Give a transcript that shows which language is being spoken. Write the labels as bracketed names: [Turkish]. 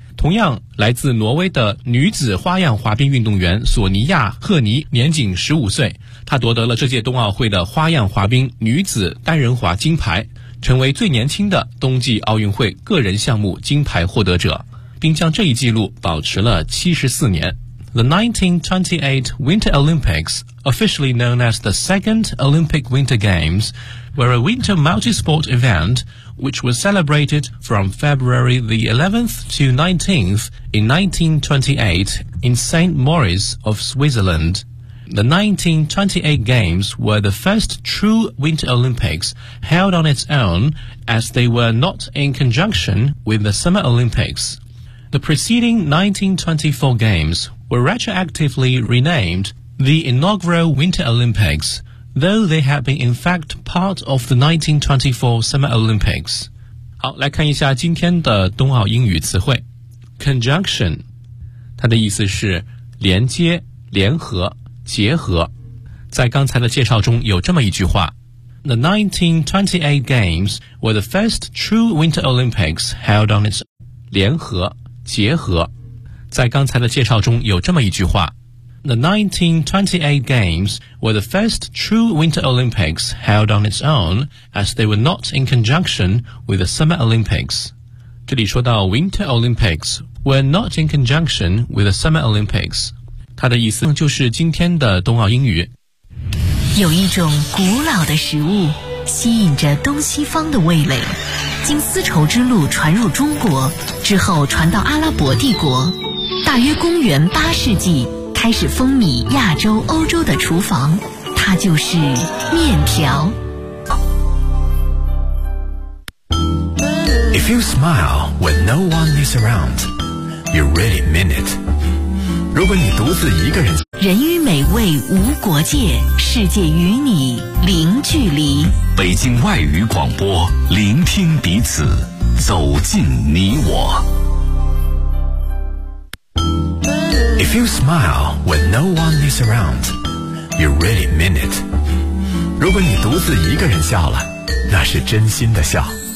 [Chinese] 同样来自挪威的女子花样滑冰运动员索尼亚·赫尼年仅15岁，她夺得了这届冬奥会的花样滑冰女子单人滑金牌，成为最年轻的冬季奥运会个人项目金牌获得者，并将这一纪录保持了74年。 [English] The 1928 Winter Olympics, officially known as the Second Olympic Winter Games, were a winter multi-sport event which was celebrated from February the 11th to 19th in 1928 in St. Moritz of Switzerland. The 1928 Games were the first true Winter Olympics held on its own as they were not in conjunction with the Summer Olympics. The preceding 1924 Games were retroactively renamed the inaugural Winter Olympics, though they had been in fact part of the 1924 Summer Olympics. [Chinese] 好，来看一下今天的冬奥英语词汇。 Conjunction, 它的意思是连接、联合、结合。在刚才的介绍中有这么一句话。 [English] The 1928 Games were the first true Winter Olympics held on its own. [Chinese] 联合、结合。 [English] 在刚才的介绍中有这么一句话 The 1928 Games were the first true Winter Olympics held on its own as they were not in conjunction with the Summer Olympics. 这里说到 Winter Olympics were not in conjunction with the Summer Olympics. [Chinese] 它的意思就是今天的冬奥英语。有一种古老的食物吸引着东西方的味蕾，经丝绸之路传入中国之后传到阿拉伯帝国，大约公元八世纪开始风靡亚洲欧洲的厨房，它就是面条。 [English] If you smile when no one is around, you really mean it. [Chinese] 如果你独自一个人，人与美味无国界，世界与你零距离。北京外语广播，聆听彼此，走进你我。 [English] If you smile when no one is around, you really mean it. [Chinese] 如果你独自一个人笑了，那是真心的笑。